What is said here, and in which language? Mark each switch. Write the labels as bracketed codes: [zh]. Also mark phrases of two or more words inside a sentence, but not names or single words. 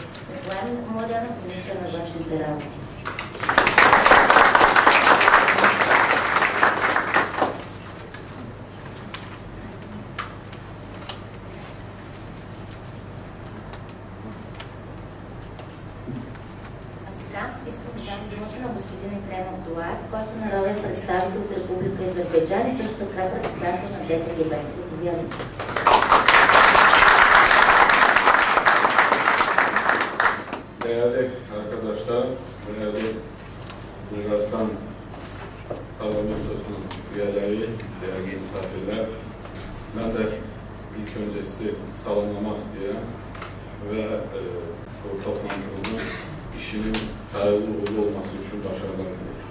[bg] Николай Младенов, министър на външните работи. Искам да дам думата на господин Екрем Абдулаев, който е народен представител от Република Азербайджан и също така председател на ДТГБ. Заповядайте. [tr] Değerli arkadaşlar, değerli Bulgaristan Parlamentosu'nun üyeleri, değerli misafirler, ben de ilk önce sizi selamlamak istedim ve bu toplantımızın işinin hayırlı uğurlu olması için başarılar diliyorum.